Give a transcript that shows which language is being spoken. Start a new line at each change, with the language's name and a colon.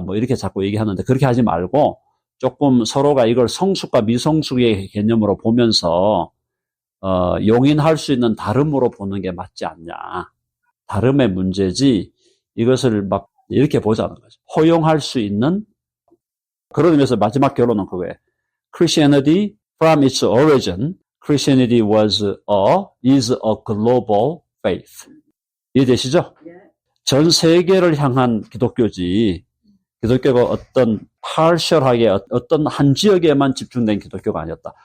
Korean: 뭐 이렇게 자꾸 얘기하는데 그렇게 하지 말고 조금 서로가 이걸 성숙과 미성숙의 개념으로 보면서 용인할 수 있는 다름으로 보는 게 맞지 않냐. 다름의 문제지 이것을 막 이렇게 보자는 거죠. 허용할 수 있는 그런 의미에서 마지막 결론은 그거예요.
English: Christianity from its origin, Christianity is a global faith.
Korean: 이해되시죠? 전 세계를 향한 기독교지 기독교가 어떤 partial하게 어떤 한 지역에만 집중된 기독교가 아니었다.